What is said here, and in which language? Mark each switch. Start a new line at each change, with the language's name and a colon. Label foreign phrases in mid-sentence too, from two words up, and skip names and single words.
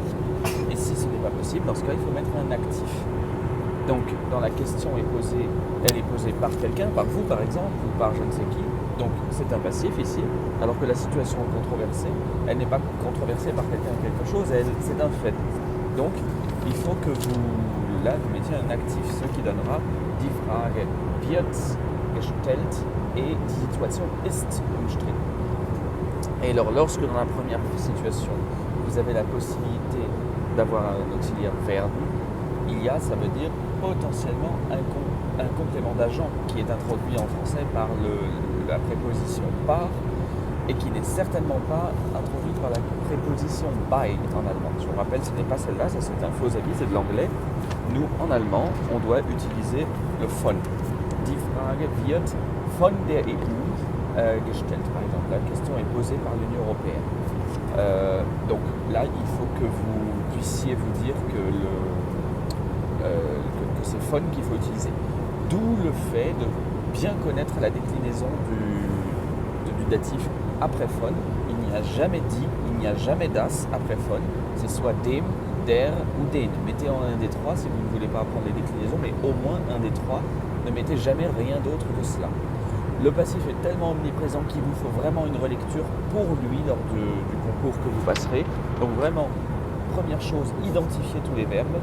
French: Et si ce n'est pas possible, dans ce cas, il faut mettre un actif. Donc, dans la question elle est posée par quelqu'un, par vous par exemple, ou par je ne sais qui. Donc, c'est un passif ici, alors que la situation est controversée, elle n'est pas controversée par quelqu'un ou quelque chose, c'est un fait. Donc, il faut que vous mettiez un actif, ce qui donnera
German: die Frage wird gestellt
French: et
German: die Situation ist umstritten.
French: Et alors, lorsque dans la première situation, vous avez la possibilité d'avoir un auxiliaire verbe, ça veut dire potentiellement un complément d'agent qui est introduit en français par la préposition par et qui n'est certainement pas introduit par la préposition by en allemand. Je vous rappelle, ce n'est pas celle-là, ça c'est un faux avis, c'est de l'anglais. Nous, en allemand, on doit utiliser le von.
German: Die Frage wird von der EU gestellt,
French: par exemple. La question est posée par l'Union européenne. Donc là, il faut que vous puissiez vous dire que c'est von qu'il faut utiliser. D'où le fait de bien connaître la déclinaison du datif après von. Il n'y a jamais die, il n'y a jamais das après von. C'est soit dem, der ou den. Mettez en un des trois si vous ne voulez pas apprendre les déclinaisons, mais au moins un des trois. Ne mettez jamais rien d'autre que cela. Le passif est tellement omniprésent qu'il vous faut vraiment une relecture pour lui lors du concours que vous passerez. Donc vraiment, première chose, identifier tous les verbes.